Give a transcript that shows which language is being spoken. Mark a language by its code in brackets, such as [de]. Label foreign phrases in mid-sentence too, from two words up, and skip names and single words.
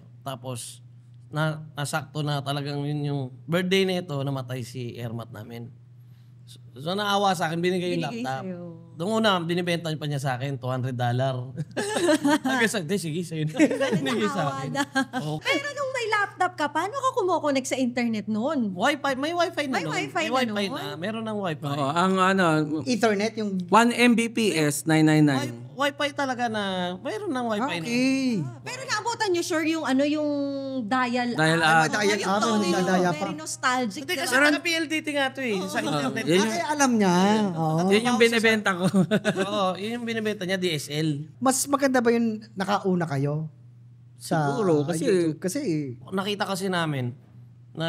[tl] Tapos, nasakto na talagang yun yung birthday nito, namatay si Ermat namin. So naawa sa akin, binigay yung laptop. sa'yo. Doon una, binibenta pa niya sa akin, $200. Sige, sa'yo na. Binigay sa akin. Pero nung may laptop ka, paano ka kumukonek sa internet noon? Wi-Fi, may Wi-Fi na May nun. Wi-Fi May na Wi-Fi nun? na. Meron ng Wi-Fi. Oo, ang Ethernet, yung... 1 Mbps 999. Wi-Fi talaga na, mayroon ng Wi-Fi na. Okay. Pero naabutan nyo, sure, yung yung dial Dial up. up. Dial Yung up, tono yung yun, dadaya pa. [en] very nostalgic. [tl] Hindi kasi diba? taga-PLDT nga to eh, sa internet. Ay, alam niya. Oo. Yun yung binibenta ko. Oo, yun yung binibenta niya, DSL. Mas maganda ba yung nakauna kayo? Sa Siguro, kasi- YouTube? Kasi Nakita kasi namin na